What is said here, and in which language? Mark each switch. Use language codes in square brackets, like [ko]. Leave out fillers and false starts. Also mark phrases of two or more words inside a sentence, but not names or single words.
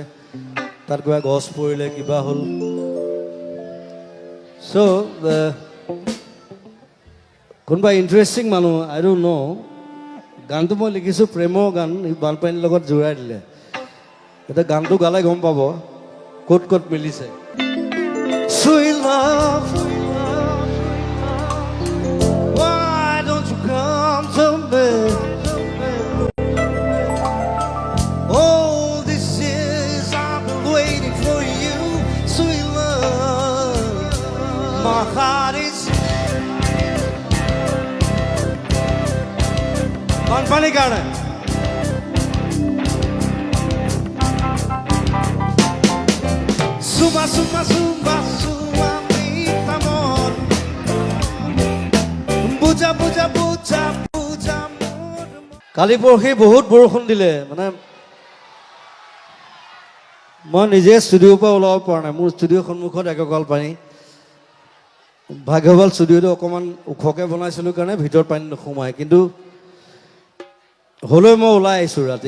[as] তাত কিবা গছ পৰিলে, কিবা হ'ল। চ' কোনোবা ইণ্টাৰেষ্টিং মানুহ, [en] I don't know', [as] গানটো মই লিখিছোঁ প্ৰেমৰ গান, বানপানীৰ লগত জোৰাই দিলে। এতিয়া গানটো গালে গম পাব ক'ত ক'ত মিলিছে। [en] Sweet love, why don't you come to me? All these years I've been waiting for you. Sweet love, my heart is [as] বানপানী কাৰণে Suma, suma, suma, suma, [es] mi amor. Buja, buja, buja, buja, amor. [as] কালি পৰহি বহুত বৰষুণ দিলে মানে মই নিজে ষ্টুডিঅ'ৰ পৰা ওলাব পৰা নাই। মোৰ ষ্টুডিঅ'ৰ সন্মুখত এককাল পানী। ভাগ্যৱাল ষ্টুডিঅ'টো অকণমান ওখকৈ বনাইছিলোঁ কাৰণে ভিতৰত পানী নোসোমায়, কিন্তু হ'লেও মই ওলাই আহিছোঁ ৰাতি।